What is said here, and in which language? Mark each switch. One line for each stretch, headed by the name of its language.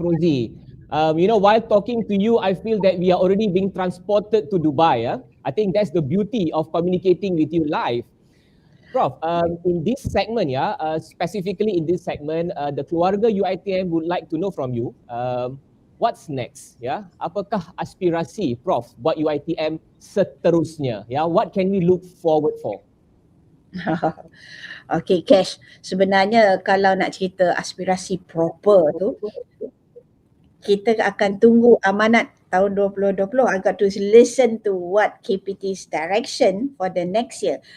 English: Rozie. While talking to you, I feel that we are already being transported to Dubai. I think that's the beauty of communicating with you live. Prof, in this segment, specifically in this segment, the keluarga UiTM would like to know from you, what's next?
Malay: Apakah aspirasi Prof buat UiTM seterusnya?
English: What can we look forward for?
Malay: Okay, Cash. Sebenarnya kalau nak cerita aspirasi proper tu, kita akan tunggu amanat tahun 2020.
English: I got to listen to what KPT's direction for the next year.